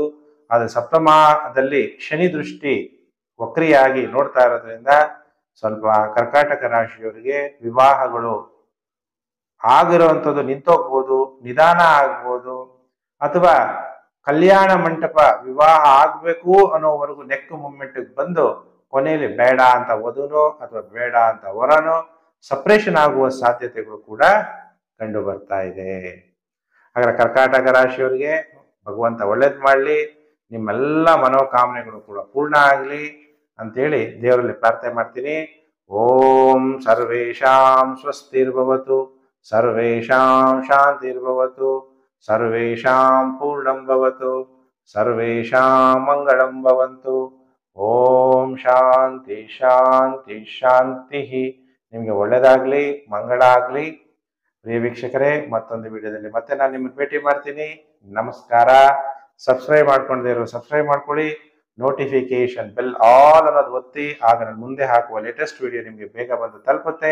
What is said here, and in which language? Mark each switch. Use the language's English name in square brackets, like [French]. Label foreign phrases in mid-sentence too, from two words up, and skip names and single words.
[Kannada] ಆದರೆ ಸಪ್ತಮದಲ್ಲಿ ಶನಿ ದೃಷ್ಟಿ ವಕ್ರಿಯಾಗಿ ನೋಡ್ತಾ ಇರೋದ್ರಿಂದ ಸ್ವಲ್ಪ ಕರ್ಕಾಟಕ ರಾಶಿಯವರಿಗೆ ವಿವಾಹಗಳು ಆಗಿರುವಂಥದ್ದು ನಿಂತೋಗ್ಬೋದು, ನಿಧಾನ ಆಗ್ಬೋದು, ಅಥವಾ ಕಲ್ಯಾಣ ಮಂಟಪ ವಿವಾಹ ಆಗ್ಬೇಕು ಅನ್ನೋವರೆಗೂ [English] neck moment [Kannada] ಬಂದು ಕೊನೆಯಲ್ಲಿ ಬೇಡ ಅಂತ ವಧುನೋ ಅಥವಾ ಬೇಡ ಅಂತ ವರನೋ ಸಪ್ರೇಷನ್ ಆಗುವ ಸಾಧ್ಯತೆಗಳು ಕೂಡ ಕಂಡು ಬರ್ತಾ ಇದೆ. ಹಾಗಾದ್ರೆ ಕರ್ಕಾಟಕ ರಾಶಿಯವರಿಗೆ ಭಗವಂತ ಒಳ್ಳೇದ್ ಮಾಡಲಿ, ನಿಮ್ಮೆಲ್ಲ ಮನೋಕಾಮನೆಗಳು ಕೂಡ ಪೂರ್ಣ ಆಗಲಿ ಅಂತೇಳಿ ದೇವರಲ್ಲಿ ಪ್ರಾರ್ಥನೆ ಮಾಡ್ತೀನಿ. [Sanskrit] ಓಂ ಸರ್ವೇಷಾಂ ಸ್ವಸ್ತಿರ್ಭವತು, ಸರ್ವೇಷಾಂ ಶಾಂತಿರ್ಭವತು, ಸರ್ವೇಷಾಂ ಪೂರ್ಣಂ ಭವತು, ಸರ್ವೇಷಾಂ ಮಂಗಳಂ ಭವಂತು. ಓಂ ಶಾಂತಿ ಶಾಂತಿ ಶಾಂತಿ. [Kannada] ನಿಮಗೆ ಒಳ್ಳೆಯದಾಗಲಿ, ಮಂಗಳ ಆಗಲಿ. ಪ್ರಿಯ ವೀಕ್ಷಕರೇ, ಮತ್ತೊಂದು ವಿಡಿಯೋದಲ್ಲಿ ಮತ್ತೆ ನಾನು ನಿಮ್ಮನ್ನು ಭೇಟಿ ಮಾಡ್ತೀನಿ. ನಮಸ್ಕಾರ. ಸಬ್ಸ್ಕ್ರೈಬ್ ಮಾಡ್ಕೊಂಡೇ ಇರೋ ಸಬ್ಸ್ಕ್ರೈಬ್ ಮಾಡ್ಕೊಳ್ಳಿ. [English] notification bell all [Kannada] ಅನ್ನೋದು ಒತ್ತಿ, ಆಗ ನಾನು ಮುಂದೆ ಹಾಕುವ [English] latest video [Kannada] ನಿಮಗೆ ಬೇಗ ಬಂದು ತಲುಪುತ್ತೆ.